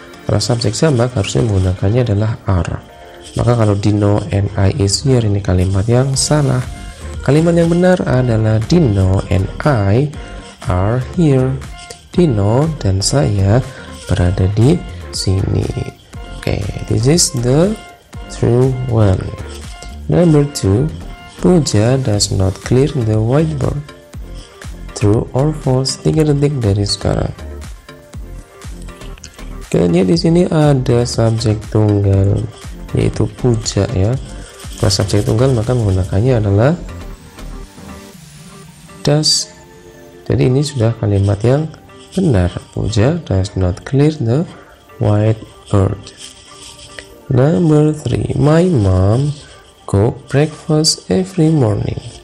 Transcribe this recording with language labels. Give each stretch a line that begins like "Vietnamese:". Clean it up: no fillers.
Indonesian: Kalau subjek jamak harusnya menggunakannya adalah are. Maka kalau
English: Dino and I is here,
Indonesian: ini kalimat yang salah. Kalimat yang benar adalah
English: Dino and I are here.
Indonesian: Dino dan saya berada di sini.
English: Oke, this is the true one. Number 2, Puja does not clear the whiteboard. True or false?
Indonesian: 3 detik dari sekarang. Kita lihat di sini ada subjek tunggal yaitu Puja ya. Kalau subjek tunggal maka menggunakannya adalah does. Jadi ini sudah kalimat yang benar.
English: Puja does not clear the whiteboard. Number 3, my mom cook breakfast every morning.